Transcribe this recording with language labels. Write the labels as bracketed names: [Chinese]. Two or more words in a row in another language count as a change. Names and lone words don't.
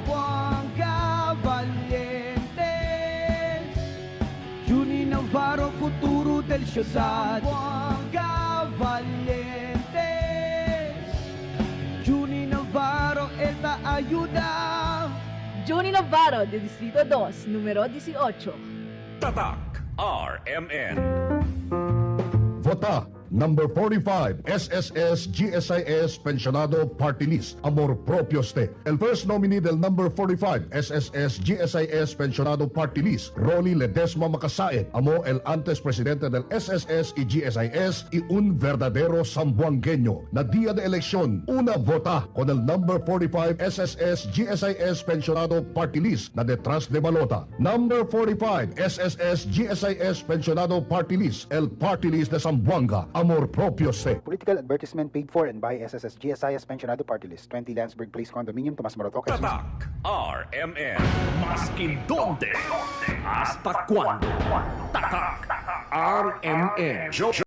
[Chavacano] Zamboanga valiente, Juni Navarro, futuro del ciudad. Zamboanga valientes, Juni Navarro, él va a ayudar. Juni Navarro, de Distrito 2, número 18. [Filipino] Tatak RMN. [Chavacano] Vota number 45, SSS GSIS Pensionado Party List, Amor Propio Ste. El [English] first nominee [Chavacano] del number 45, SSS GSIS Pensionado Party List, Rolly Ledesma Macasaet, amo el antes presidente del SSS y GSIS y un verdadero zamboangueño. Na día de elección, una vota con el number 45 SSS GSIS Pensionado Party List na detrás de balota. Number 45, SSS GSIS Pensionado Party List, el Party List de Zamboanga. Amor propio se. [English] Political advertisement paid for and by SSS GSIS Pensionado Party List, 20 Landsberg Place Condominium, Tomas Morato, Quezon City. [Filipino] Tatak RMN. [Chavacano] Maskin donde, hasta cuando. [Filipino] Tatak RMN.